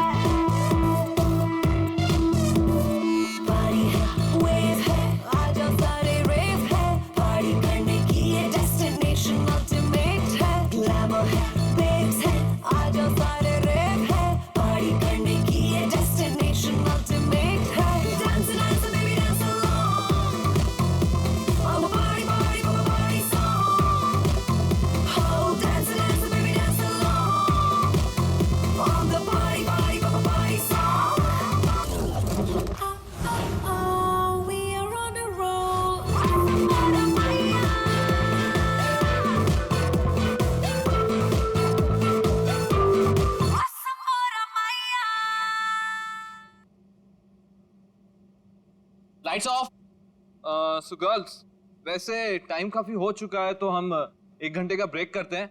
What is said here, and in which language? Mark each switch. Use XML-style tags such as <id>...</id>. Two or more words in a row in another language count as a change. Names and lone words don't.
<hi>पानी है, वेव है, आजा सारे रेव है। पार्टी करने की ये</hi> <en>destination ultimate</en> <hi>है। ग्लैमर है, बेब्स है, आजा सारे रेव है। पार्टी करने की ये</hi> <en>destination ultimate</en> <hi>है।</hi> <en>Dance, dance, baby, dance along. On the party, party, party, party song. Oh, dance, dance, baby, dance along. On the party, party, party, party song. Oh, we are on a roll.</en> <hi>लाइट्स ऑफ।</hi> <en>so girls,</en> <hi>वैसे टाइम काफी हो चुका है तो हम 1 घंटे का ब्रेक करते हैं।</hi>